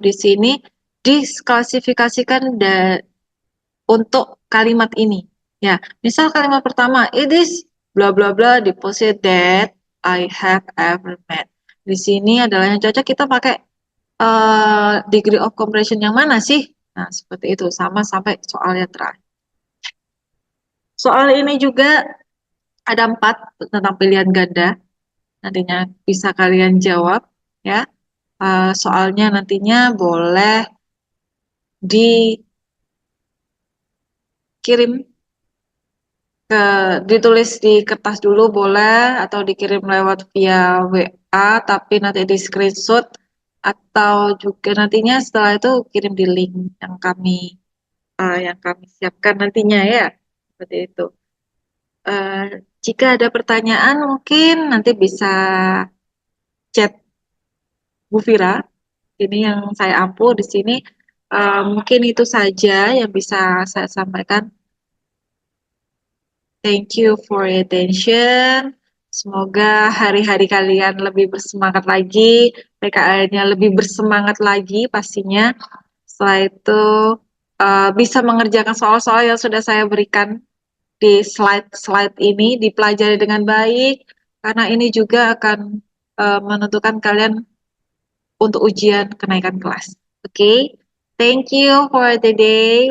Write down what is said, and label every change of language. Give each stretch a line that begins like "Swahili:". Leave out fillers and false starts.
Indonesian: Di sini diklasifikasikan untuk kalimat ini. Ya, misal kalimat pertama,
English: it is bla bla bla deposit that I have ever met.
Indonesian: Di sini adalah yang cocok kita pakai degree of comparison yang mana sih? Nah, seperti itu, sama sampai soal yang terakhir. Soal ini juga ada 4 tentang pilihan ganda. Nantinya bisa kalian jawab ya. Soalnya nantinya boleh dikirim ditulis di kertas dulu boleh atau dikirim lewat via WA, tapi nanti di screenshot atau juga nantinya setelah itu kirim di link yang kami siapkan nantinya ya, seperti itu. Jika ada pertanyaan mungkin nanti bisa chat Bu Fira. Ini yang saya ampu di sini. Mungkin itu saja yang bisa saya sampaikan.
English: Thank you for your attention.
Indonesian: Semoga hari-hari kalian lebih bersemangat lagi, PKL-nya lebih bersemangat lagi pastinya. Setelah itu bisa mengerjakan soal-soal yang sudah saya berikan di slide-slide ini, dipelajari dengan baik, karena ini juga akan menentukan kalian untuk ujian kenaikan kelas.
English: Oke, thank you for the day.